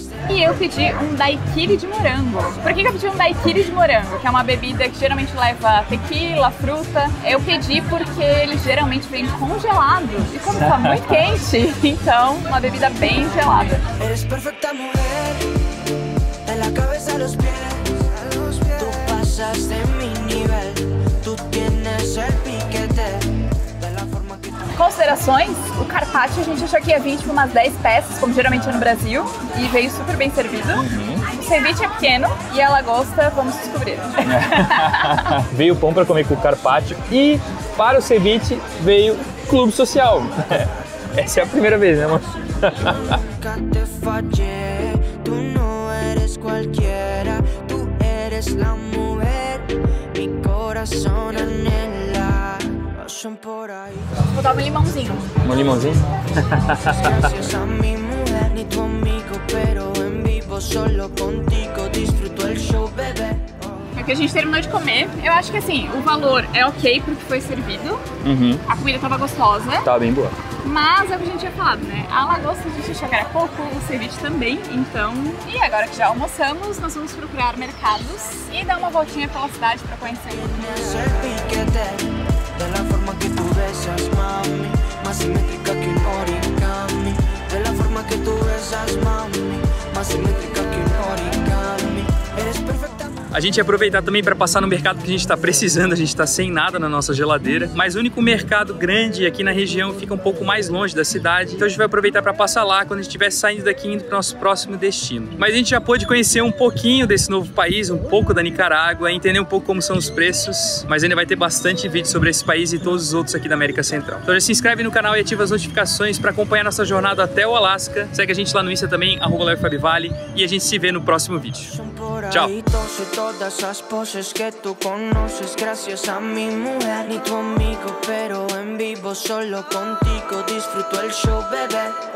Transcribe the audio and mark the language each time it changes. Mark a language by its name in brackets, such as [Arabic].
[Portuguese] E eu pedi um daiquiri de morango. Por que eu pedi um daiquiri de morango? Que é uma bebida que geralmente leva tequila, fruta. Eu pedi porque ele geralmente vem congelado. E como tá muito quente, então uma bebida bem gelada. [Spanish] Eres perfecta mujer, de la cabeza a los pies. Tú pasas de mi nivel, tú tienes el piquete. De la forma que [Portuguese] Considerações, o carpaccio a gente achou que ia vir tipo umas 10 peças, como geralmente é no Brasil, e veio super bem servido. O ceviche é pequeno e a lagosta, vamos descobrir. Veio pão para comer com o carpaccio e para o ceviche veio clube social. Essa é a primeira vez, né, amor? [Spanish] nunca te fallé. Tú no eres cualquiera, tú eres la mujer. Mi corazón anhela. Pasan por ahí. [Portuguese] Vou botar um limãozinho. Um limãozinho? [Spanish] Gracias a mi mujer, ni tu amigo, pero en vivo solo contigo disfruto el show, bebé. [Portuguese] É que a gente terminou de comer. Eu acho que assim, o valor é ok pro que foi servido. A comida tava gostosa. Tá bem boa. Mas é o que a gente tinha falado, né? A lagosta a gente achou que era pouco, o ceviche também, então... E agora que já almoçamos, nós vamos procurar mercados e dar uma voltinha pela cidade pra conhecer. [Spanish] Tienes el piquete, de la forma que tú besas, mami, más simétrica que un origami. De la forma que tú besas, mami, más simétrica que un origami. Eres perfecta. [Portuguese] A gente ia aproveitar também para passar no mercado que a gente está precisando, a gente está sem nada na nossa geladeira, mas o único mercado grande aqui na região fica um pouco mais longe da cidade, então a gente vai aproveitar para passar lá quando a gente estiver saindo daqui indo para o nosso próximo destino. Mas a gente já pôde conhecer um pouquinho desse novo país, um pouco da Nicarágua, entender um pouco como são os preços, mas ainda vai ter bastante vídeo sobre esse país e todos os outros aqui da América Central. Então já se inscreve no canal e ativa as notificações para acompanhar nossa jornada até o Alasca. Segue a gente lá no Insta também, @LeoFabiVale, e a gente se vê no próximo vídeo. Tchau! [Spanish] Todas esas poses que tú conoces, gracias a mi mujer, ni tu amigo, pero en vivo solo contigo disfruto el show, bebé.